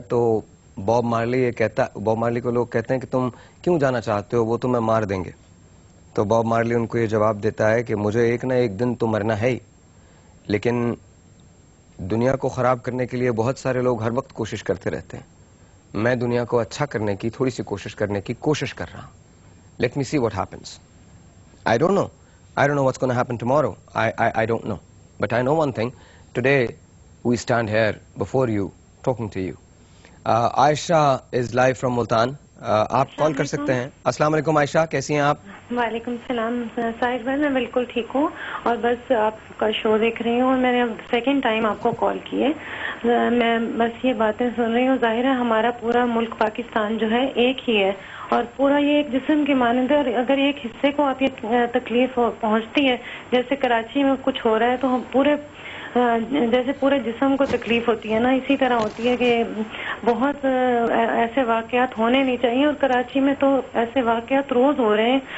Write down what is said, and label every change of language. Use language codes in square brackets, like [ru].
[ur] تو باب مارلی کو لوگ کہتے ہیں کہ تم کیوں جانا چاہتے ہو, وہ تمہیں مار دیں گے. تو باب مارلی ان کو یہ جواب دیتا ہے کہ مجھے ایک نہ ایک دن تو مرنا ہے ہی, لیکن دنیا کو خراب کرنے کے لیے بہت سارے لوگ ہر وقت کوشش کرتے رہتے ہیں. میں دنیا کو اچھا کرنے کی تھوڑی سی کوشش کرنے کی کوشش کر رہا ہوں. [en] Let me see what happens. I don't know what's going to happen tomorrow. I don't know. But I know one thing. Today, we stand here before you, talking to you. Aisha is live from Multan. [ur] آپ کال کر سکتے ہیں. السلام علیکم عائشہ, کیسی ہیں آپ؟ وعلیکم السلام ساحر بھائی, میں بالکل ٹھیک ہوں, اور بس آپ کا شو دیکھ رہی ہوں, اور میں نے اب سیکنڈ ٹائم آپ کو کال کی ہے. میں بس یہ باتیں سن رہی ہوں. ظاہر ہے ہمارا پورا ملک پاکستان جو ہے ایک ہی ہے, اور پورا یہ ایک جسم کی مانند ہے, اور اگر ایک حصے کو آپ یہ تکلیف پہنچتی ہے, جیسے کراچی میں کچھ ہو رہا ہے, تو ہم جیسے پورے جسم کو تکلیف ہوتی ہے نا, اسی طرح ہوتی ہے کہ بہت ایسے واقعات ہونے نہیں چاہیے, اور کراچی میں تو ایسے واقعات روز ہو رہے ہیں.